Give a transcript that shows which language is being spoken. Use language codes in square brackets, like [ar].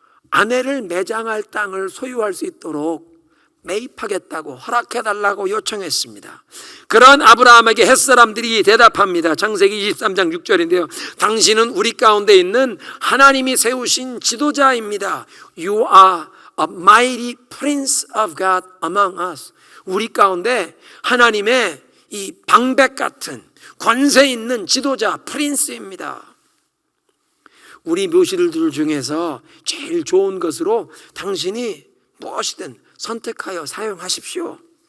[ko] 아내를 매장할 땅을 소유할 수 있도록 매입하겠다고 허락해달라고 요청했습니다. 그런 아브라함에게 햇사람들이 대답합니다. 창세기 23장 6절인데요. 당신은 우리 가운데 있는 하나님이 세우신 지도자입니다. [en] You are a mighty prince of God among us. [ko] 우리 가운데 하나님의 이 방백 같은 권세 있는 지도자 프린스입니다. 우리 묘실들 중에서 제일 좋은 것으로 당신이 무엇이든 선택하여 사용하십시오.